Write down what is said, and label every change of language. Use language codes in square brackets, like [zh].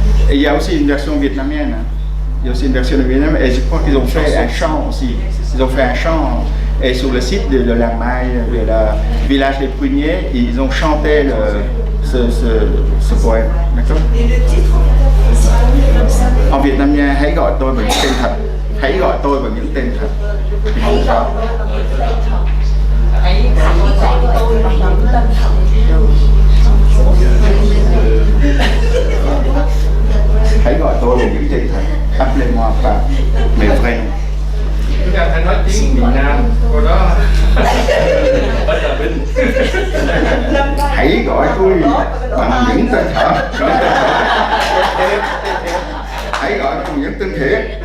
[fr] Et il y a aussi une version vietnamienne. Il y a aussi une version vietnamienne, et je crois qu'ils ont fait un chant aussi. Ils ont fait un chant, et sur le site de la Maille, de la village des Pruniers, ils ont chanté ce poème. D'accord. Et le titre En vietnamien, [vi] hãy gọi tôi bằng những tên thật. Hãy gọi tôi bằng những tên thật. Hãy gọi tôi bằng những tên thật. Hãy gọi tôi bằng những tên thật. Hãy gọi tôi bằng những tên thật. [fr] Appelez-moi par mes vrais noms. [vi] Chúng ta phải nói tiếng miền Nam của đó. Ở Trà Vinh. Hãy gọi tôi bằng những tên thật. Hãy gọi tôi bằng những tên thiệt.